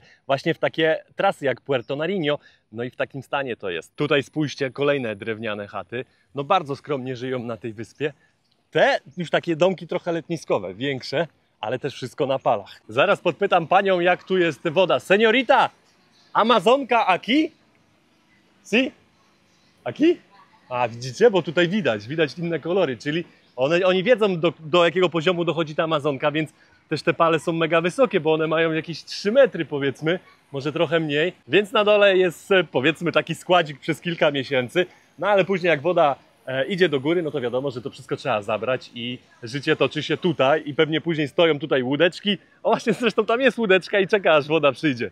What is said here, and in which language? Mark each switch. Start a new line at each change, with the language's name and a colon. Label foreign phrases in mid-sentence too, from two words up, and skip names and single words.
Polish: Właśnie w takie trasy jak Puerto Nariño. No i w takim stanie to jest. Tutaj spójrzcie, kolejne drewniane chaty. No bardzo skromnie żyją na tej wyspie. Te już takie domki trochę letniskowe, większe, ale też wszystko na palach. Zaraz podpytam panią, jak tu jest woda.
Spanish: Seniorita, Amazonka aquí? Si? Aquí?
Polish: A widzicie, bo tutaj widać inne kolory, czyli oni wiedzą do jakiego poziomu dochodzi ta Amazonka, więc też te pale są mega wysokie, bo one mają jakieś 3 metry powiedzmy, może trochę mniej, więc na dole jest powiedzmy taki składzik przez kilka miesięcy, no ale później jak woda idzie do góry, no to wiadomo, że to wszystko trzeba zabrać i życie toczy się tutaj i pewnie później stoją tutaj łódeczki, o właśnie zresztą tam jest łódeczka i czeka aż woda przyjdzie.